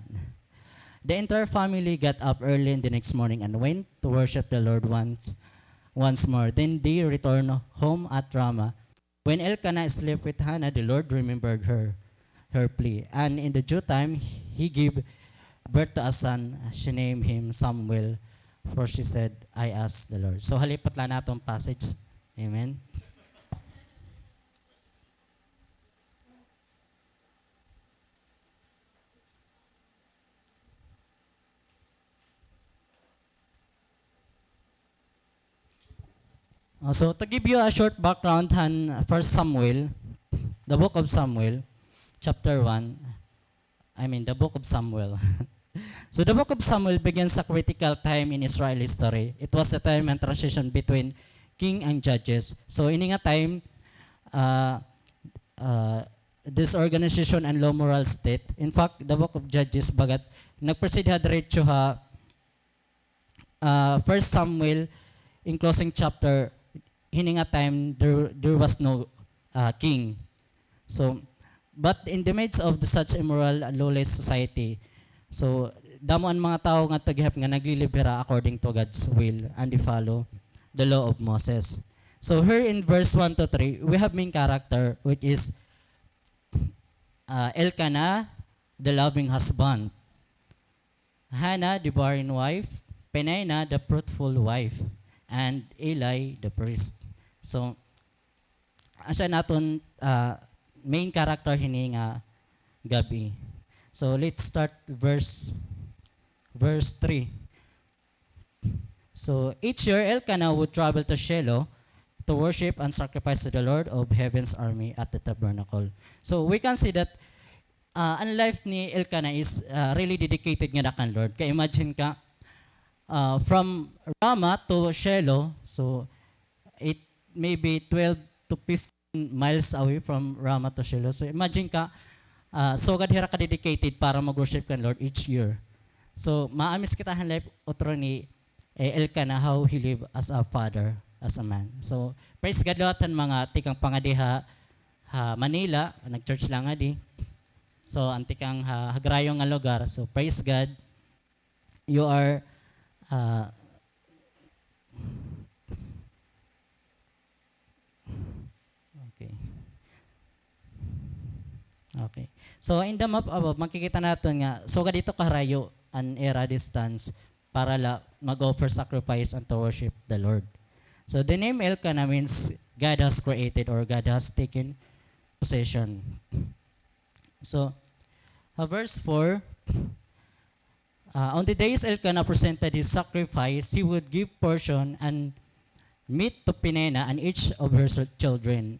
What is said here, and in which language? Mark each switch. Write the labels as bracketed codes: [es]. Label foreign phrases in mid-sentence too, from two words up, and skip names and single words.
[en] The entire family got up early in the next morning and went to worship the Lord once more. Then they returned home at Ramah. When Elkanah slept with Hannah, the Lord remembered her plea. And in the due time, he gave birth to a son. She named him Samuel, for she said, I asked the Lord. [war] So halipat lang natong passage. Amen. [en] So to give you a short background on 1 Samuel, the book of Samuel, chapter 1, the book of Samuel. So the book of Samuel begins a critical time in Israel history. It was a time and transition between king and judges. So in nga time, this organization and low moral state. In fact, the book of Judges, [war] bagat nagproceed ha diretso ha First Samuel, [en] in closing chapter, [war] hininga time, [en] there was no king. [war] So, but in the midst of such immoral and lawless society, so damo ang mga tao nga tagihap nga naglilibera [en] according to God's will [war] and [en] they follow the law of Moses. So here in verse 1 to 3, we have main character which is Elkanah, the loving husband. Hannah, the barren wife. Peninnah, the fruitful wife. And Eli, the priest. So, [war] asa naton main character hini nga gabi. [en] So, let's start verse 3. So, each year Elkanah would travel to Shiloh to worship and sacrifice to the Lord of Heaven's army at the tabernacle. So, we can see that [war] ang life ni Elkanah [en] is really dedicated nga kan Lord. [war] Kaya imagine ka, [en] from Ramah to Shiloh, so it may be 12 to 15 miles away from Ramah to Shiloh. [war] So imagine ka, so kadhira ka [en] dedicated para mag-worship [war] kan Lord each year. So maamis kita ang life otro ni Elkanah how he live as a father, as a man. So praise God lawatan mga tikang pangadiha Manila, nag-church lang nga di. So antikang hagrayong nga lugar. [en] So praise God, you are okay. So in the map above, [war] makikita natin nga, so dito kaharayo [en] an era distance para mag-offer sacrifice and to worship the Lord. So the name Elkanah means God has created or God has taken possession. So verse 4, on the days Elkanah presented his sacrifice, he would give portion and meat to Peninnah and each of her children.